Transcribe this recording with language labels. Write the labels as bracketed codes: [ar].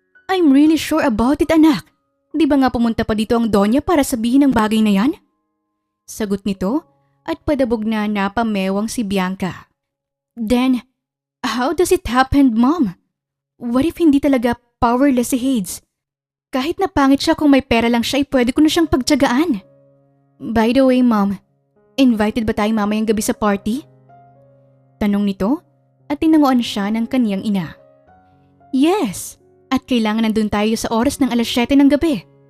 [en] I'm really sure about it, anak. [tl] Di ba nga pumunta pa dito ang Donya para sabihin ang bagay na yan? Sagot nito at padabog na napamewang si Bianca. [en] Then, how does it happen, Mom? What if [tl] hindi talaga powerless si Hades? Kahit na pangit siya kung may pera lang siya ay pwede ko na siyang pagtiyagaan. [en] By the way, Mom, invited [tl] ba tayo mamayang gabi sa [en] party? [tl] Tanong nito at tinanguan siya ng kaniyang ina. Yes, at kailangan nandun tayo sa oras ng 7:00 ng gabi.